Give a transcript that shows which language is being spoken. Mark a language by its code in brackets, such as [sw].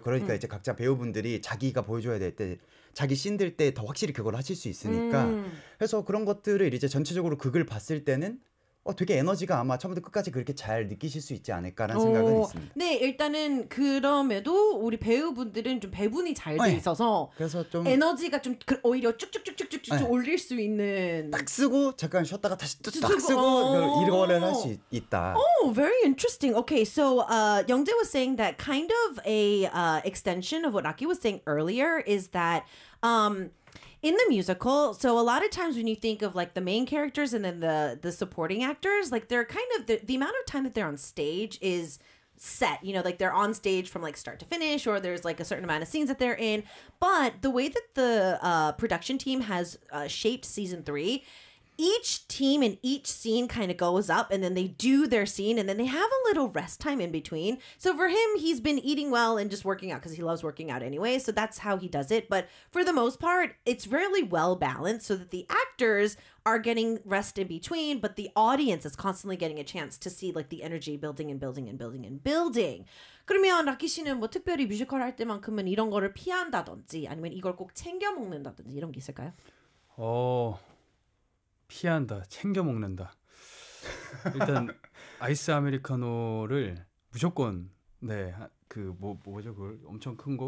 [ko] 그러니까 이제 각자 배우분들이 자기가 보여줘야 될 때 자기 씬 될 때 더 확실히 그걸 하실 수 있으니까 그래서 그런 것들을 이제 전체적으로 극을 봤을 때는 되게 에너지가 아마 처음부터 끝까지 그렇게 잘 느끼실 수 있지 않을까라는 생각은 있습니다. 네, 일단은 그럼에도 우리 배우분들은 좀 배분이 잘 돼 있어서 그래서 좀 에너지가 좀 오히려 쭉쭉쭉쭉쭉쭉 올릴 수 있는 딱 쓰고 잠깐 쉬었다가 다시 또 딱 쓰고 이거를 할 수 있다. [en] Oh, very interesting. Okay, so Youngjae was saying that kind of a extension of what Aki was saying earlier is that in the musical, so a lot of times when you think of like the main characters and then the supporting actors, like they're kind of the amount of time that they're on stage is set, you know, like they're on stage from like start to finish or there's like a certain amount of scenes that they're in. But the way that the production team has shaped season three, each team and each scene kind of goes up and then they do their scene and then they have a little rest time in between. So for him, he's been eating well and just working out because he loves working out anyway. So that's how he does it. But for the most part, it's really well balanced so that the actors are getting rest in between, but the audience is constantly getting a chance to see like the energy building and building and building and building. [ko] 그러면 라키 씨는 뭐 특별히 뮤지컬 할 때만큼은 이런 거를 피한다든지 아니면 이걸 꼭 챙겨 먹는다든지 이런 게 있을까요? 피한다, 챙겨 먹는다. 일단 아이스 아메리카노를 무조건 네 그 뭐죠 그걸 엄청 큰 거,